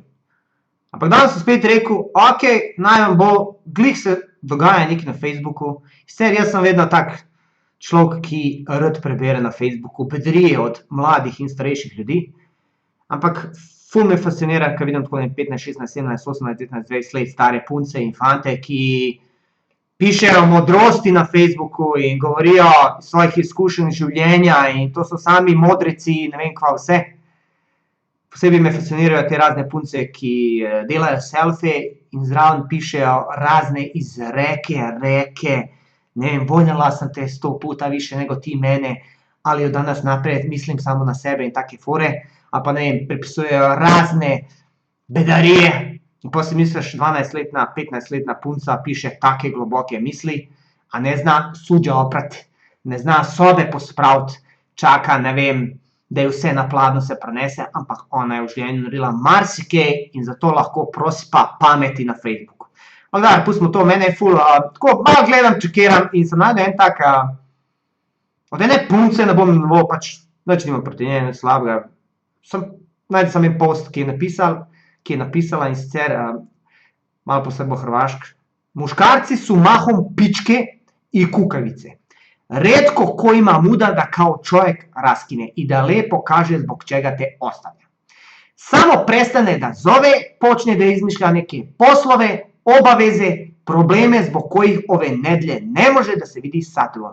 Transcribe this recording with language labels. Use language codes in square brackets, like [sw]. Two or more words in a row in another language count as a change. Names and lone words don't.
[sl] Ampak danes sem spet rekel, okej, naj vam bo, glih se dogaja nekaj na Facebooku, sicer jaz sem vedno tak človek, ki rad prebere na Facebooku bedarije od mladih in starejših ljudi, ampak ful me fascinira, ko vidim tako 15, 16, 17, 18, 19, 20 let stare punce in fante, ki pišejo modrosti na Facebooku in govorijo svojih izkušenj življenja in to so sami modreci, ne vem kva vse. Posebej me fascinirajo te razne punce, ki delajo selfije in zraven pišejo razne izreke, reke, ne vem, [hr] voljela sem te 100 puta više nego ti mene, [sl] ali [hr] od danas naprijed mislim samo na sebe [sl] in take fore, ali pa ne vem, prepisujejo razne bedarije. In pol si misliš, 12-letna, 15-letna punca piše take globoke misli, a ne zna suđa oprati, ne zna sobe pospraviti, čaka, ne vem, da je vse na pladnju se prenese, ampak ona je v življenju naredila marsikaj in zato lahko prosipa pameti na Facebooku. Ampak daj, pustimo to, mene je ful, tako malo gledam, čekiram in sem našel en tak, od ene punce, ne bom pač, nič nimam proti njej, nič slabega, našel sem en post, ki je napisala in sicer, malo posebej hrvaško, [sr] muškarci su mahom pičke i kukavice. Retko ko ima muda da kao čovjek raskine i da lepo kaže zbog čega te ostavlja. Samo prestane da zove, počne da izmišlja neke poslove, obaveze, probleme zbog kojih ove nedlje ne može da se vidi satulom.